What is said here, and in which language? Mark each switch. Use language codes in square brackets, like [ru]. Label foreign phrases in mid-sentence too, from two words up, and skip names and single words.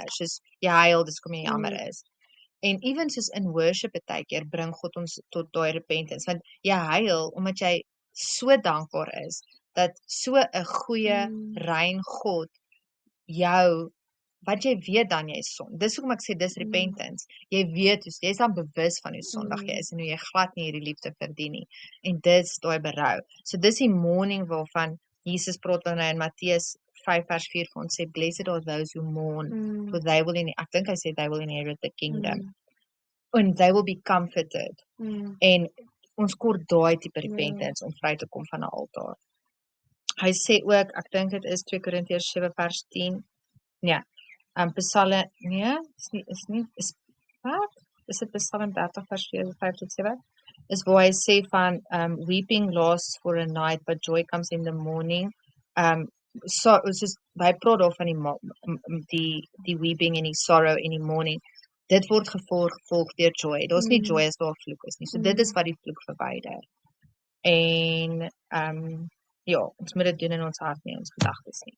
[af] Soos jy huil, dis kom jy jammer is. En even soos in worship baie keer bring God ons tot daai repentance, want jy huil omdat jy so dankbaar is dat so 'n goeie, rein God jou wat jy weet dan jy is sondig. Dis hoekom ek sê dis repentance. Jy weet, jy's dan bewus van hoe sondig jy is en hoe jy glad nie hierdie liefde verdien nie. En dis daai berou. So dis die mourning waarvan Jesus praat nou in Matteus 5:4 vir ons sê, [en] blessed are those who mourn, for they will [af] ek dink hy sê [en] they will inherit the kingdom. And they will be comforted. [af] En ons kort daai tipe repentance om vry te kom van 'n altaar. Hy sê ook, ek dink dit is 2 Korintiërs 7:10. Nee. Psalm, nee, is dit Psalm 30:4-5-7? Is waar hy sê van [en] weeping lasts for a night, but joy comes in the morning. [af] So hy praat daar van die weeping en die sorrow in die morning. Dit word gevolg deur joy. Daar's nie joy as daar vloek is nie. So dit is wat die vloek verwyder. en ja, ons moet dit doen in ons hart nie, ons gedagtes nie.